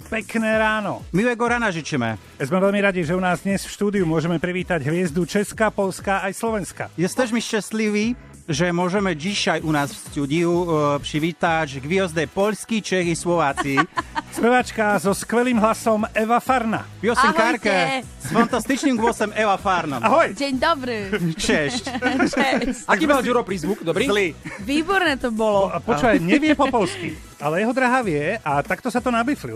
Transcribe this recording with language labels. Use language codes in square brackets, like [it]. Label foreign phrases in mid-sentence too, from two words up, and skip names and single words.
[sk] pekné ráno. [pl] Miłego rana życzymy. [sk] Sme veľmi radi, že u nás dnes v štúdiu môžeme privítať hviezdu Česka, Polska aj Slovenska. [pl] Jesteśmy szczęśliwi, że możemy dzisiaj u nas w studiu przywitać gwiazdę Polski, Czech i Słowacji. [sk] Spevačka so skvelým hlasom Eva Farna. [pl] Piosenkarkę [sk] Ahojte. [pl] z fantastycznym głosem Eva Farna. [sk] Ahoj. Deň dobrý. [pl] Cześć. [cs] Čes. [sk] Aký mal Ďuro prízvuk? Dobrý? Zlý. Výborné to bolo. Počúvaj, nevie po polsky, ale jeho drahá vie a takto sa to nabiflil.